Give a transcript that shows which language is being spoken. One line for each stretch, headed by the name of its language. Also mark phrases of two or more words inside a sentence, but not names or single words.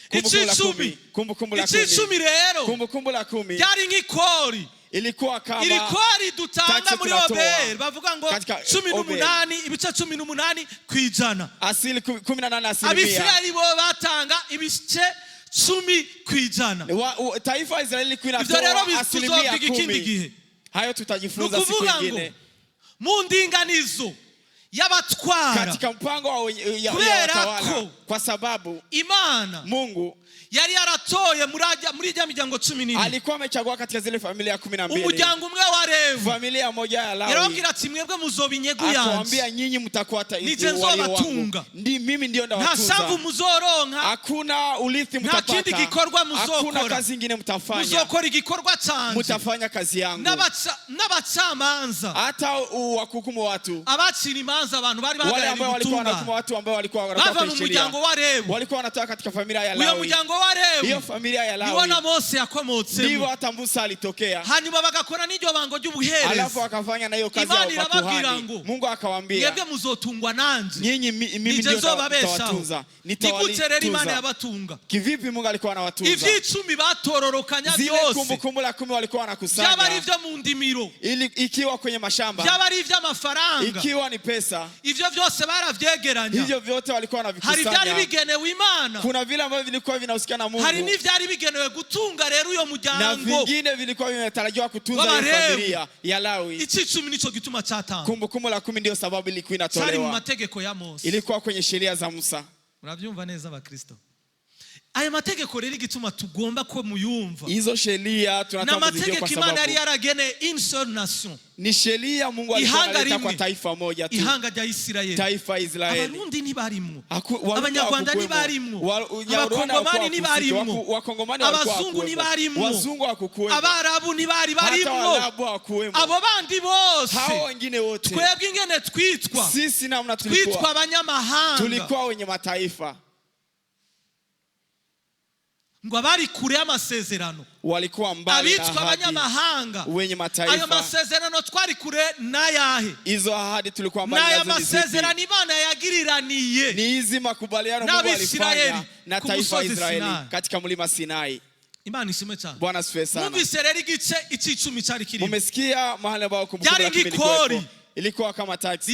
Swahili: Kumbukumbu la 10
Rundi: yari nk'ikori.
Swahili: ilikuwa kama
Rundi: Ilikori dutanga muri Oberi bavuga ngo 18 ibice 18 kwijana.
Swahili: Asili 18%.
Rundi: Abisirayeli bo batanga ibice 10 kwijana.
Swahili: Taifa Israeli kwinatoa 10%. Hayo tutajifunza siku nyingine.
Rundi: Mu ndinganizo y'abatwara
Swahili: katika mpango wa watawala, kwa sababu
Rundi: Imana
Swahili: Mungu
Rundi: yari yaratoye muri ya miryango 14
Swahili: alikuwa amechagua katika zile familia 12
Rundi: umuryango umwe wa Lewi,
Swahili: familia moja ya Lawi.
Rundi: Yarabwira ati mwebwe muzobinyegu yanjye,
Swahili: akamwambia nyinyi mtakuwa
Rundi: nije nzobatunga,
Swahili: mimi ndio ndawatunza,
Rundi: nta sambu muzoronka,
Swahili: hakuna urithi mtapata,
Rundi: nta kindi gikorwa muzokora,
Swahili: hakuna kazi nyingine mtafanya,
Rundi: muzokora igikorwa cyanje,
Swahili: mtafanya kazi yangu.
Rundi: N'abacamanza
Swahili: hata wakuhukumu watu,
Rundi: abacira imanza abantu bari
Swahili: wale ambao walikuwa wanahukumu watu ambao walikuwa
Rundi: wanatoka mu muryango wa Lewi,
Swahili: walikuwa wanatoka katika familia ya Lawi.
Rundi: Uyo muryango wa Lewi,
Swahili: hiyo familia ya Lawi,
Rundi: niwana Mose yakomotse,
Swahili: ndivyo hata Musa alitokea.
Rundi: Hanyuma bagakora n'iryo bango ry'ubuherezi,
Swahili: alafu akafanya na hiyo kazi ya makuhani. Mungu akawaambia,
Rundi: mwebwe muzotungwa nanje,
Swahili: nyinyi mimi ndio nitawatunza.
Rundi: Nikuterera Imana yabatunga.
Swahili: Kivipi Mungu alikuwa anawatunza?
Rundi: Ivyicumi batororokanya byose,
Swahili: zile kumbukumbu la 10 walikuwa wanakusanya,
Rundi: byaba ari byo mu ndimiro,
Swahili: ikiwa kwenye mashamba,
Rundi: byaba ari ivy'amafaranga,
Swahili: ikiwa ni pesa,
Rundi: ivyo byose baravyegeranya.
Swahili: Hivyo vyote walikuwa wanavikusanya.
Rundi: Hari byari bigenewe Imana,
Swahili: kuna vile ambavyo vilikuwa vinahusiana na Mungu,
Rundi: hari n'ivyari bigenewe gutunga rero uyo muryango,
Swahili: na vingine vilikuwa vinatarajiwa kutunza hiyo familia ya Lawi.
Rundi: Icicumi nico gituma cyatanga.
Swahili: Kumbukumbu la 10 ndio sababu ilikuwa inatolewa.
Rundi: Cyari mu mategeko ya Mose,
Swahili: ilikuwa kwenye sheria za Musa.
Rundi: Murabyumva neza abakristo? Aya mategeko rero igituma tugomba ko muyumva.
Swahili: Hizo sheria tunataka kuzijua kwa sababu Imana
Rundi: yari yaragene
French: une seule nation.
Swahili: Ni sheria Mungu alikuwa analeta kwa taifa moja tu.
Rundi: Ihanga rya Israeli.
Swahili: Taifa Israeli.
Rundi: Abarundi ntibarimwo, Abanyarwanda ntibarimwo, Abakongomani ntibarimwo, Abazungu ntibarimwo,
Swahili: Wazungu hakukuwemo,
Rundi: Abarabu ntibarimwo, abo bandi bose,
Swahili: hao wengine wote,
Rundi: twebwe ingene twitwa,
Swahili: sisi namna tulikuwa
Rundi: abanyamahanga,
Swahili: tulikuwa wenye mataifa.
Rundi: ngo abari kure y'amasezerano
Swahili: walikuwa mbali na ahadi,
Rundi: abanyamahanga
Swahili: wenye mataifa.
Rundi: Ayo masezerano twari kure n'ayahe?
Swahili: Hizo ahadi tulikuwa mbali nazo. Na
Rundi: masezerano Imana yagiriraniye
Swahili: ni hizi makubaliano Mungu alifanya na taifa Israeli katika mlima Sinai.
Rundi: Imana ishimwe cyane.
Swahili: Bwana asifiwe sana.
Rundi: Mumvise rero igice icicumi cyari kirimo.
Swahili: Mumesikia mahali ambao kumbukumbu la 10 ilikuwa kama taxi,